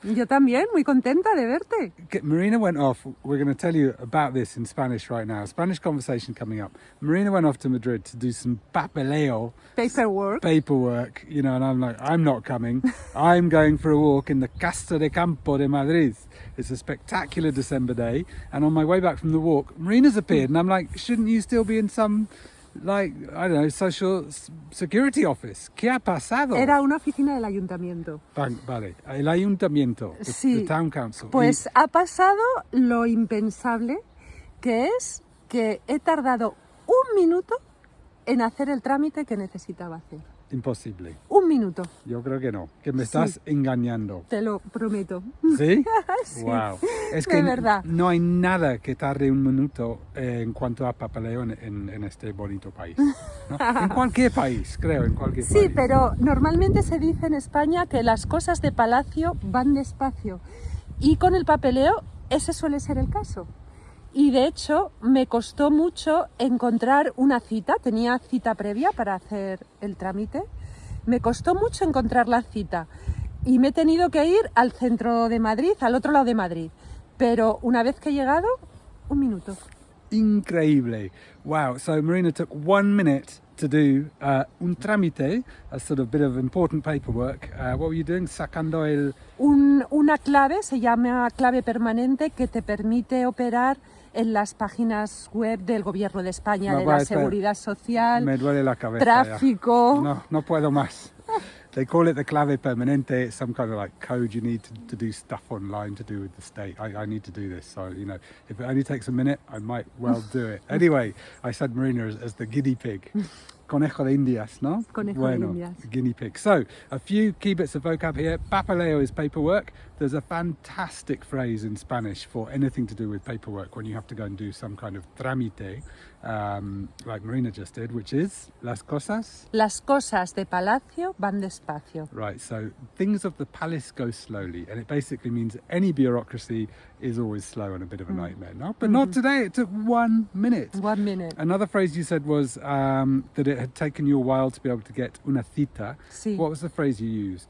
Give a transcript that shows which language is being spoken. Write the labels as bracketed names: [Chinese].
[Spanish] Yo también, muy contenta de verte. [English] Marina went off. We're going to tell you about this in Spanish right now. Spanish conversation coming up. Marina went off to Madrid to do some papeleo. Paperwork, you know, and I'm like, I'm not coming. I'm going for a walk in the Casa de Campo de Madrid. It's a spectacular December day. And on my way back from the walk, Marina's appeared. And I'm like, shouldn't you still be in some, like, I don't know, social security office? [Spanish] ¿Qué ha pasado? Era una oficina del ayuntamiento. Vale, el ayuntamiento, sí. [English] the town council. [Spanish] Pues ha pasado lo impensable, que es que he tardado 1 minuto en hacer el trámite que necesitaba hacer. Imposible. 1 minuto. Yo creo que no, que me estás engañando. Te lo prometo. ¿Sí? Sí. Wow. Es de que verdad. No hay nada que tarde 1 minuto en cuanto a papeleo en este bonito país, ¿no? En cualquier país, creo, en cualquier país. Sí, pero normalmente se dice en España que las cosas de palacio van despacio. Y con el papeleo ese suele ser el caso. Y de hecho me costó mucho encontrar una cita, tenía cita previa para hacer el trámite, me costó mucho encontrar la cita y me he tenido que ir al centro de Madrid, al otro lado de Madrid, pero una vez que he llegado, 1 minuto. Increíble. [English] Wow, so Marina took 1 minute to do un trámite, a sort of bit of important paperwork. What were you doing? [Spanish] Sacando el... Una clave, se llama clave permanente, que te permite operar en las páginas web del Gobierno de España, de la Seguridad Social, me duele la cabeza, tráfico... No puedo más. [English] They call it the clave permanente. It's some kind of like code you need to do stuff online to do with the state. I need to do this, so you know, if it only takes a minute, I might well do it. Anyway, I said Marina as the guinea pig. [Spanish] Conejo de Indias, ¿no? Conejo de Indias. [English] Guinea pig. So, a few key bits of vocab here. Papeleo is paperwork. There's a fantastic phrase in Spanish for anything to do with paperwork when you have to go and do some kind of trámite, like Marina just did, which is [Spanish] las cosas. Las cosas de palacio van despacio. [English] Right, so things of the palace go slowly, and it basically means any bureaucracy is always slow and a bit of a nightmare, no? But not today, it took 1 minute. 1 minute. Another phrase you said was that it had taken you a while to be able to get una cita. [Spanish] Sí. [English] What was the phrase you used?